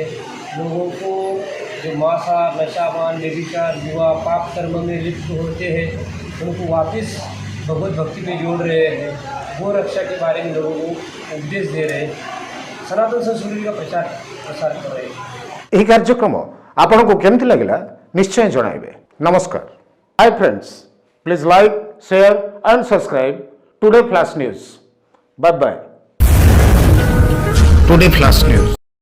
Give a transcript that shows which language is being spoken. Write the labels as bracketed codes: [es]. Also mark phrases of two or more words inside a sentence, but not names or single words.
[hi] लोगों को जो मांसा, नशापान, व्यभिचार, जुआ, पाप कर्म में लिप्त होते हैं उनको वापस भगवत भक्ति में जोड़ रहे हैं। गो रक्षा के बारे में लोगों को उपदेश दे रहे हैं, सनातन संस्कृति का प्रचार प्रसार कर रहे हैं। [or] ଏହି କାର୍ଯ୍ୟକ୍ରମ ଆପଣଙ୍କୁ କେମିତି ଲାଗିଲା ନିଶ୍ଚୟ ଜଣାଇବେ। ନମସ୍କାର। [en] Hi friends, please like, share and subscribe Today Flash News. Bye bye. Today Flash News.